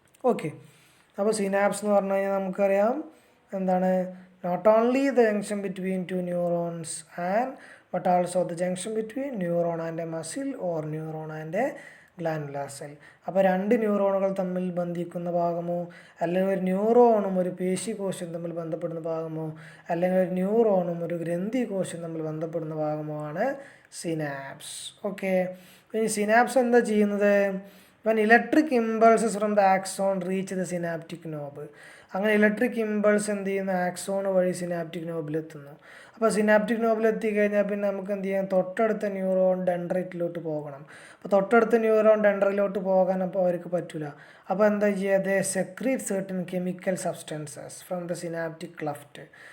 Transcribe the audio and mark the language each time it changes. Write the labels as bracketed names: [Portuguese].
[Malayalam] Okay, അപ്പോൾ synapse എന്ന് പറഞ്ഞു കഴിഞ്ഞാൽ നമുക്കറിയാം എന്താണ്, [English] Not only the junction between two neurons and but also the junction between neuron and a muscle or neuron and a glandular cell. [Malayalam] അപ്പോൾ രണ്ട് ന്യൂറോണുകൾ തമ്മിൽ ബന്ധിക്കുന്ന ഭാഗമോ, അല്ലെങ്കിൽ ഒരു ന്യൂറോണും ഒരു പേശികോശം തമ്മിൽ ബന്ധപ്പെടുന്ന ഭാഗമോ, അല്ലെങ്കിൽ ഒരു ന്യൂറോണും ഒരു ഗ്രന്ഥികോശം തമ്മിൽ ബന്ധപ്പെടുന്ന ഭാഗമോ ആണ് സിനാപ്സ്. ഓക്കെ, ഇനി സിനാപ്സ് എന്താ ചെയ്യുന്നത്, [English] when electric impulses from the axon reach the synaptic knob. [Malayalam] അങ്ങനെ ഇലക്ട്രിക് ഇമ്പൾസ് എന്ത് ചെയ്യുന്നു, ആക്സോൺ വഴി സിനാപ്റ്റിക് നോബിലെത്തുന്നു. അപ്പോൾ സിനാപ്റ്റിക് നോബിലെത്തി കഴിഞ്ഞാൽ പിന്നെ നമുക്ക് എന്ത് ചെയ്യാം, തൊട്ടടുത്ത ന്യൂറോൺ ഡെൻഡ്രൈറ്റിലോട്ട് പോകണം. അപ്പോൾ തൊട്ടടുത്ത ന്യൂറോൺ ഡെൻഡ്രൈറ്റിലോട്ട് പോകാൻ അപ്പോൾ അവർക്ക് പറ്റില്ല. അപ്പോൾ എന്താ ചെയ്യുക, [English] They secrete certain chemical substances from the synaptic cleft.